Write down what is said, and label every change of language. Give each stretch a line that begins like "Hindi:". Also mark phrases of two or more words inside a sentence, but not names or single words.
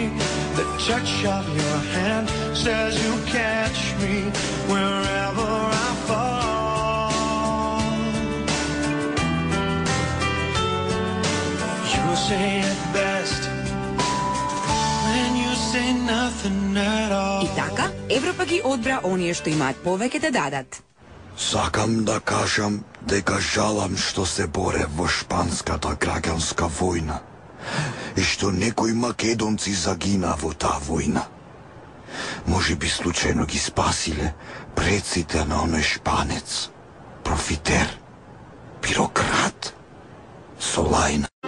English: The touch of your hand says you'll catch me wherever I fall. You say it best when you say nothing at all.
Macedonian: И така, Европа ги одбра оние што имаат повеќе да дадат. Сакам да кажам дека жалам што се боре во шпанската граѓанска војна и што некои македонци загина во таа војна. Може би случајно ги спасиле предците на оној шпанец, профитер, бюрократ, со лајна.